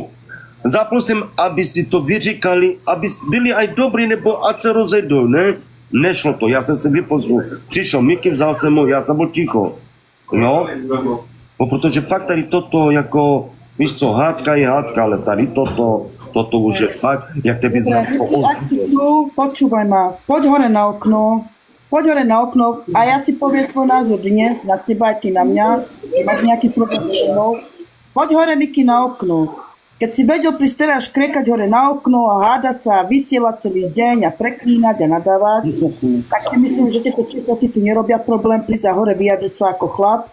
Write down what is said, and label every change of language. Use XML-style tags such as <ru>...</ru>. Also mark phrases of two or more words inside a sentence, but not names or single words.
<cs>Zapl jsem, aby si to vyříkali, aby byli aj dobrý, nebo ať se rozejdou, ne? Nešlo to, já jsem si vypl zvuk. Přišel Miki, vzal jsem ho, já jsem byl ticho. No? Protože fakt tady toto jako, víš co, hádka je hádka, ale tady toto už je fakt, jak tebe znám.</cs> <sk>Počúvaj ma, poď hore na okno a ja si poviem svoj názor dnes na teba aj ty na mňa, máš nejaký problém so mnou. Poď hore Miki na okno keď si vedel prísť teraz škriekať hore na okno a hádať sa a vysielať celý deň a preklínať a nadávať, tak si myslím, že tieto čistotici nerobia problém prísť a hore vyjadriť sa ako chlap.</sk>